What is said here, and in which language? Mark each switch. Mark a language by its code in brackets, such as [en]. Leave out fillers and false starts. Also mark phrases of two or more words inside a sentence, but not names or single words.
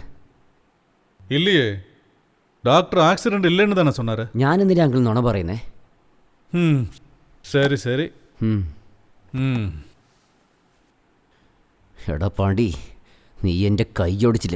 [ta] இல்லையே, டாக்டர் ஆக்சிடென்ட் இல்லைன்னு தானே சொன்னாரு. [ml] ഞാൻ എന്തിനാ അങ്കിൾ നുണ പറയുന്നേ? [ta] ம் சரி சரி. ഉം. ம் [ml] എടാ പാണ്ടി, നീ എൻ്റെ കൈ ഒടിച്ചില്ലേ?